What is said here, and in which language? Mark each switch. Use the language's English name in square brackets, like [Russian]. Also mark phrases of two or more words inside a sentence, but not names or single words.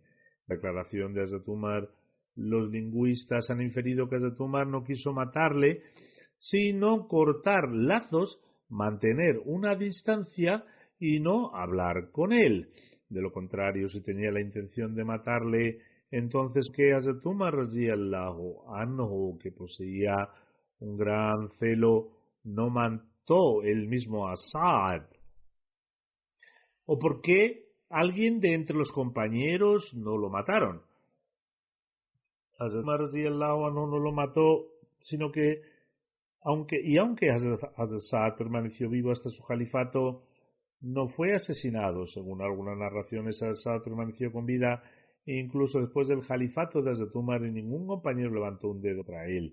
[Spanish] La declaración de Hazrat Umar, los lingüistas han inferido que Hazrat Umar no quiso matarle, sino cortar lazos, mantener una distancia y no hablar con él. De lo contrario, si tenía la intención de matarle, entonces que Hazrat Umar [Arabic] رضي الله عنه, [Spanish] que poseía un gran celo, no mató él mismo a Sa'd. ¿O por qué alguien de entre los compañeros no lo mataron? Hazrat Umar [Arabic] رضي الله عنه [Spanish] no lo mató, sino que aunque Hazrat Sa'd permaneció vivo hasta su califato, no fue asesinado. Según algunas narraciones, Hazrat Sa'd permaneció con vida e incluso después del califato de Hazrat Umar ningún compañero levantó un dedo para él.